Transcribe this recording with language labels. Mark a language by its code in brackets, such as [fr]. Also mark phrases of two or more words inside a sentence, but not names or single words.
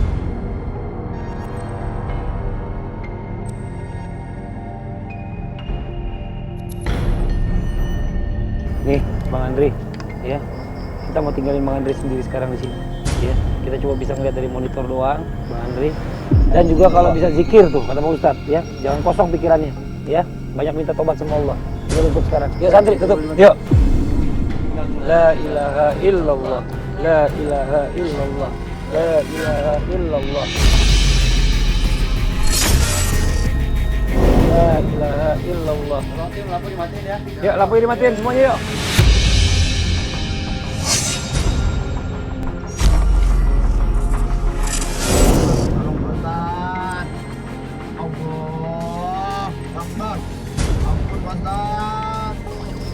[id] Nih, Bang Andre, ya. Kita mau tinggalin Bang Andre sendiri sekarang di sini, ya. Kita cuma bisa ngeliat dari monitor doang, Bang Andre. Dan juga kalau bisa zikir tuh, kata Pak Ustadz, ya. Jangan kosong pikirannya, ya. Banyak minta tobat sama Allah. Kita tutup sekarang. Ya, santri, tutup. Yuk. [ar] لا إله إلا الله لا إله إلا الله لا إله إلا الله. لا إله إلا الله. [id] Lampu dimatiin ya. Ya, lampu dimatiin semuanya yuk. Tolong Pak Ustadz. [ar] الله أكبر. [id] Ampun Pak Ustadz.